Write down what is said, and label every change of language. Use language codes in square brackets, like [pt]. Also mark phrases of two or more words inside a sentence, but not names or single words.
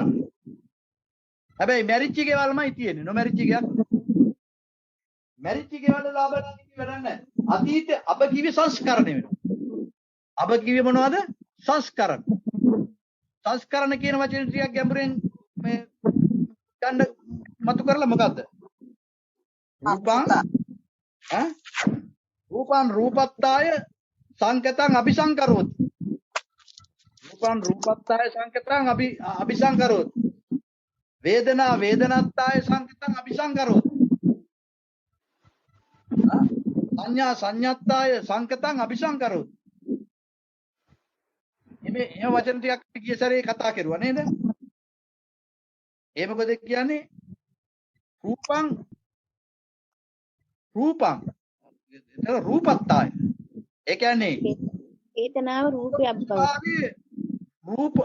[si] හැබැයි මැරිච්ච ගෙවල්මයි තියෙන්නේ. නොමැරිච්ච ගෙයක්. මැරිච්ච ගෙවල් වල ආබරණ කිව්ව වැඩක් නැහැ. අතීත අබ කිවි සංස්කරණය වෙනවා. අබ කිවි මොනවද? සංස්කරණ. සංස්කරණ කියන වචනේ ටිකක් ගැඹුරෙන් මේ ගන්න මතු කරලා මොකද්ද? [pi] රූපං රූපං රූපත්තාය සංකතං අபிසංකරෝති. රූපං රූපත්තාය සංකතං අபிසංකරෝති. වේදනා වේදනත්තාය සංකතං අபிසංකරෝති. සංඥා සංඤත්තාය සංකතං අபிසංකරෝති. [si] මේ එහෙම වචන ටිකක් ගිය සැරේ කතා කරුවා නේද? ඒ මොකද කියන්නේ? රූපං එතන රූපත්තාය. ඒ කියන්නේ චේතනාව රූපයක් බව.